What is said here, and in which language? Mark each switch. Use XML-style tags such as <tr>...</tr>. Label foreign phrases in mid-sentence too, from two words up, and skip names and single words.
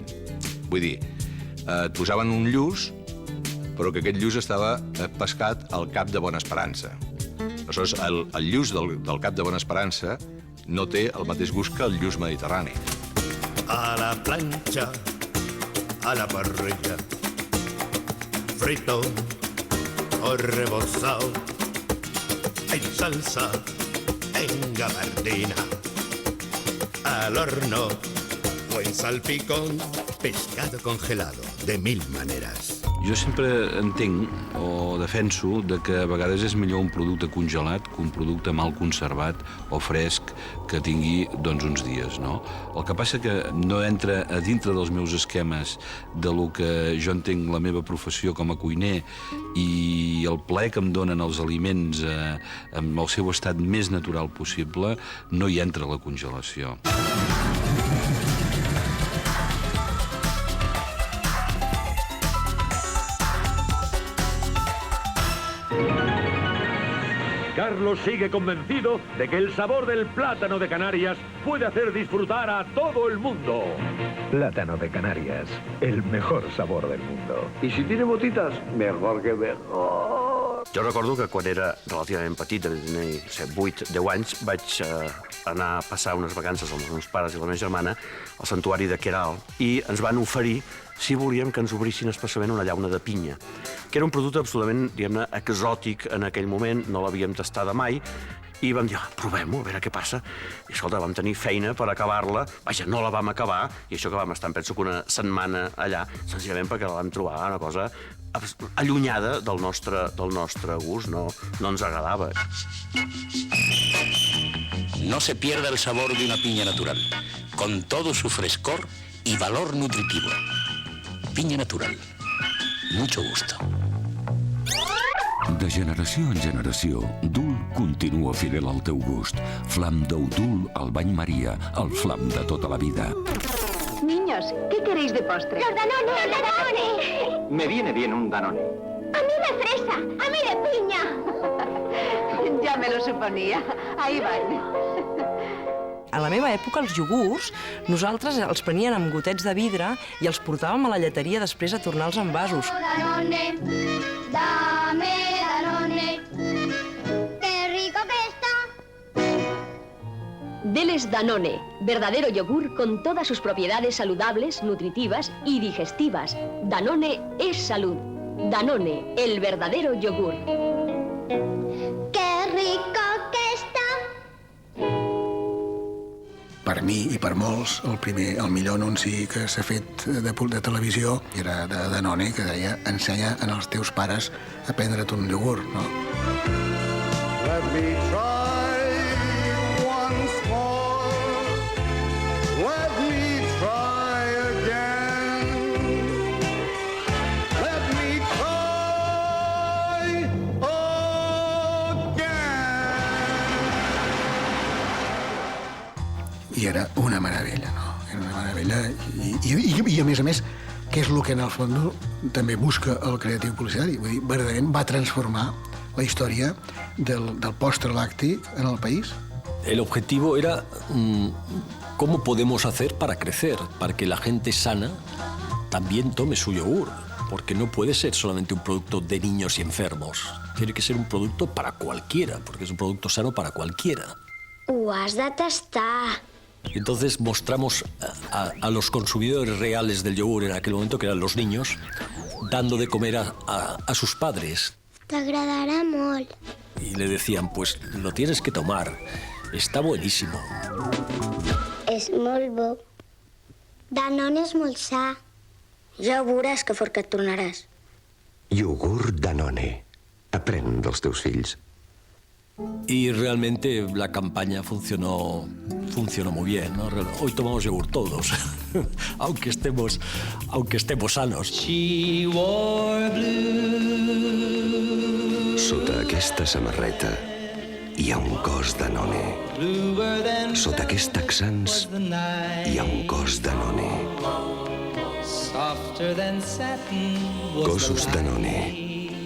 <ca>Vull dir, et posaven un lluç, però que aquest lluç estava pescat al Cap de Bona Esperança. Aleshores, el lluç del Cap de Bona Esperança no té el mateix gust que el lluç mediterrani. A la planxa,</ca> <es>a la parrilla, frito o rebozado, en salsa, en gabardina, al horno o en salpicón, pescado congelado de 1000 maneras.</es> <ca>Jo sempre entenc o defenso que a vegades és millor un producte congelat que un producte mal conservat o fresc que tingui uns dies, no? El que passa que no entra a dintre dels meus esquemes de lo que jo entenc la meva professió com a cuiner i el plaer que em donen els aliments amb el seu estat més natural possible, no hi entra la congelació.</ca> <es>Carlos sigue convencido de que el sabor del plátano de Canarias puede hacer disfrutar a todo el mundo. Plátano de Canarias, el mejor sabor del mundo. I si tiene botitas, mejor que mejor.</es> <ca>Jo recordo que quan era relativament petit, de tenir 8-10 anys, vaig anar a passar unes vacances amb els meus pares i la meva germana al santuari de Queralt i ens van oferir sí volíem que ens obrissin especialment una llauna de pinya, que era un producte absolutament, diguem-ne, exòtic en aquell moment, no l'havíem tastada mai, i vam dir, provem-ho, a veure què passa. I, escolta, vam tenir feina per acabar-la. Vaja, no la vam acabar, i això que vam estar, penso que una setmana allà, senzillament perquè la vam trobar una cosa allunyada del nostre gust, no ens agradava.</ca> <es>No se pierda el sabor de una piña natural, con todo su frescor y valor nutritivo. Piña natural. Mucho gusto.</es> <ca>De generació en generació, Dul continua fidel al teu gust. Flam d'ou Dul al bany Maria, el flam de tota la vida.</ca> <es>Niños, ¿qué queréis de postre? ¡Los Danone! ¡Los Danone! Me viene bien un Danone. ¡A mí de fresa! ¡A mí de piña! Ya me lo suponía. Ahí van.</es> <ca>A la meva època, els iogurts, nosaltres els preníem amb gotets de vidre i els portàvem a la lleteria després a tornar els envasos.</ca> <es>Danone, dame Danone, qué rico que está. Deles Danone, verdadero yogur con todas sus propiedades saludables, nutritivas y digestivas. Danone es salud. Danone, el verdadero yogur. Qué rico que està.</es> <ca>Per mi i per molts, el millor anunci que s'ha fet de televisió era de Danone, que deia ensenya als teus pares a prendre't un iogurt, no?</ca> <en>Let me try once more. Let me try again. Let me try again.</en> <ca>I era una meravella, no? Era una meravella. I a més, què és el que en el fons també busca el creatiu publicitari? Vull dir, verdaderament va transformar</ca> <es>la historia del postre lácteo en el país. El objetivo era cómo podemos hacer para crecer, para que la gente sana también tome su yogur, porque no puede ser solamente un producto de niños y enfermos. Tiene que ser un producto para cualquiera, porque es un producto sano para cualquiera.</es> <ca>Ho has de tastar.</ca> <es>Entonces mostramos a los consumidores reales del yogur en aquel momento, que eran los niños, dando de comer a sus padres.</es> <ca>T'agradarà molt.</ca> <es>Y le decían, pues lo tienes que tomar, está buenísimo.</es> <ca>És molt bo. Danone és molt sa. Ja veuràs que fort que et tornaràs. Iogurt Danone. Aprèn dels teus fills.</ca> <es>Y realmente la campaña funcionó muy bien, ¿no? Hoy tomamos yogur todos, aunque estemos sanos.</es> <ca>Sota aquesta samarreta hi ha un cos Danone. Sota aquests texans hi ha un cos Danone. Cossos Danone.</ca>